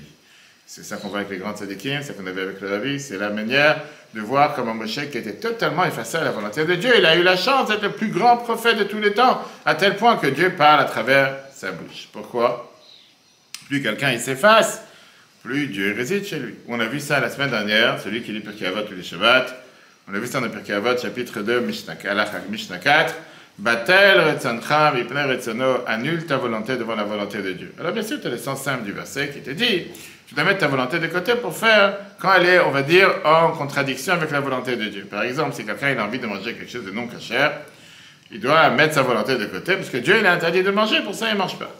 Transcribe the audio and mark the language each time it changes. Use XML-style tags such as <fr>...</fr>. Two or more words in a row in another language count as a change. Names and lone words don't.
<fr>C'est ça qu'on voit avec les grands tzadikim, c'est ça qu'on avait avec le Rabbi, c'est la manière de voir comment Moshe, qui était totalement effacé à la volonté de Dieu, il a eu la chance d'être le plus grand prophète de tous les temps, à tel point que Dieu parle à travers sa bouche. Pourquoi? Plus quelqu'un il s'efface, plus Dieu réside chez lui. On a vu ça la semaine dernière, celui qui lit Pirkei Avot tous les Shabbats. On a vu ça dans Pirkei Avot, chapitre 2, Mishnah 4.</fr> <he>בטל רצונך מפני רצונו,</he> <fr>annule ta volonté devant la volonté de Dieu. Alors bien sûr, tu as le sens simple du verset qui te dit, tu dois mettre ta volonté de côté pour faire quand elle est, on va dire, en contradiction avec la volonté de Dieu. Par exemple, si quelqu'un il a envie de manger quelque chose de non cachère, il doit mettre sa volonté de côté parce que Dieu il a interdit de manger, pour ça il ne mange pas.</fr>